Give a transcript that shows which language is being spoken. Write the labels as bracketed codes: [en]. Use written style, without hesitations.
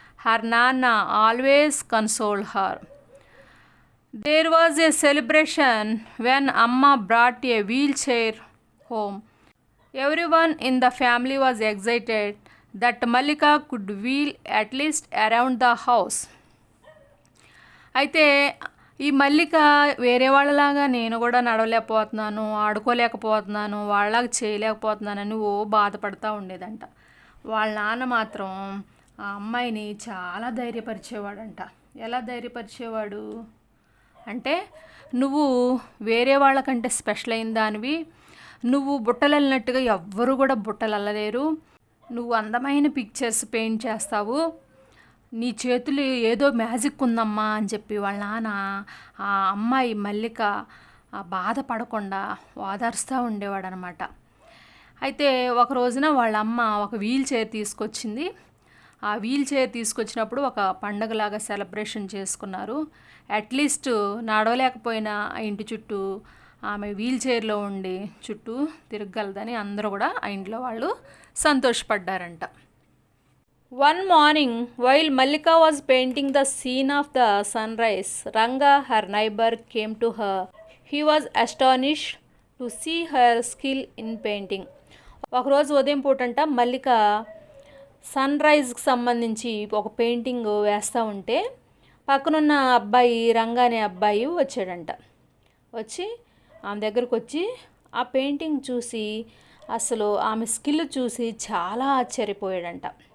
[en] Her Nana always consoled her. There was a celebration when Amma brought a wheelchair home. Everyone in the family was excited that Mallika could wheel at least around the house. [te] అయితే ఈ మల్లిక వేరే వాళ్ళలాగా నేను కూడా నడవలేకపోతున్నాను, ఆడుకోలేకపోతున్నాను, వాళ్ళలాగా చేయలేకపోతున్నానని బాధపడుతూ ఉండేదంట. వాళ్ళ నాన్న మాత్రం ఆ అమ్మాయిని చాలా ధైర్యపరిచేవాడంట. ఎలా ధైర్యపరిచేవాడు అంటే, నువ్వు వేరే వాళ్ళకంటే స్పెషల్ అయిన దానివి, నువ్వు బుట్టలు అల్లినట్టుగా ఎవ్వరు కూడా బుట్టలు అల్లలేరు, నువ్వు అందమైన పిక్చర్స్ పెయింట్ చేస్తావు, నీ చేతులు ఏదో మ్యాజిక్ ఉందమ్మా అని చెప్పి వాళ్ళ నాన్న ఆ అమ్మాయి మల్లిక బాధపడకుండా ఓదారుస్తూ ఉండేవాడు అనమాట. అయితే ఒక రోజున వాళ్ళ అమ్మ ఒక వీల్ చైర్ తీసుకొచ్చింది. ఆ వీల్ చైర్ తీసుకొచ్చినప్పుడు ఒక పండగలాగా సెలబ్రేషన్ చేసుకున్నారు. అట్లీస్ట్ నడవలేకపోయినా ఆ ఇంటి చుట్టూ ఆమె వీల్ చైర్లో ఉండి చుట్టూ తిరగలదని అందరూ కూడా ఆ ఇంట్లో వాళ్ళు సంతోషపడ్డారంట. [en] One morning, while Mallika was painting the scene of the sunrise, Ranga, her neighbor, came to her. He was astonished to see her skill in painting. [te] ఒకరోజు ఉదయం పూటంట మల్లిక సన్ రైజ్కి సంబంధించి ఒక పెయింటింగ్ వేస్తూ ఉంటే పక్కనున్న అబ్బాయి రంగా అనే అబ్బాయి వచ్చాడంట. వచ్చి ఆమె దగ్గరకు వచ్చి ఆ పెయింటింగ్ చూసి అసలు ఆమె స్కిల్ చూసి చాలా ఆశ్చర్యపోయాడంట.